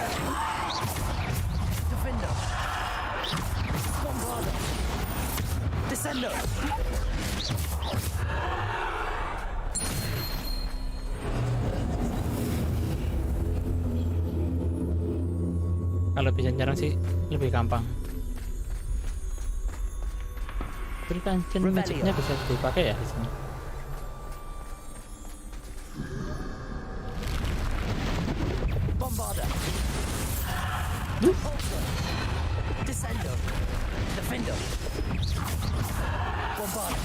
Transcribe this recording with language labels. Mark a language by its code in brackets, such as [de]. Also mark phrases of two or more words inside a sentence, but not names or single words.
[en] Defender. Bombarder. Descender. [id] Kalau bisa nyerang sih lebih gampang. Terus ancen magicnya bisa dipakai ya di sini. [en] Bombarder. Descender. Defender. Bombarder.